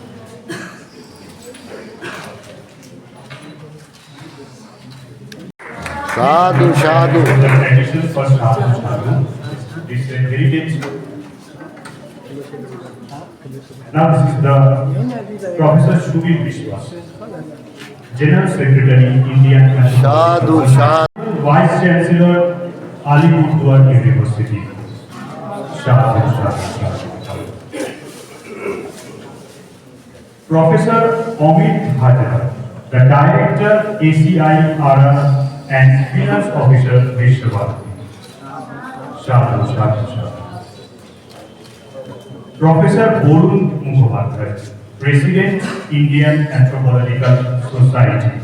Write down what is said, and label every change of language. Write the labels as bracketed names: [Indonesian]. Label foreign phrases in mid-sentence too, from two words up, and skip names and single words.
[Pali] Sadhu, sadhu. [English] The tradition for [Pali] sadhu, sadhu. [English] This is a heritage. Now this is the Professor Shubir Viswa, General Secretary, Indian [Pali] Sadhu, sadhu. [English] Vice Chancellor, Alipurduar University. [Pali] Sadhu, sadhu, sadhu. [English] Professor Amit Bhattacharya, the Director, ACIRR and Finance Officer, Visva-Bharati. [Pali] Sadhu, sadhu, sadhu. Professor Borun Mukhopadhyay, [English] President, Indian Anthropological Society.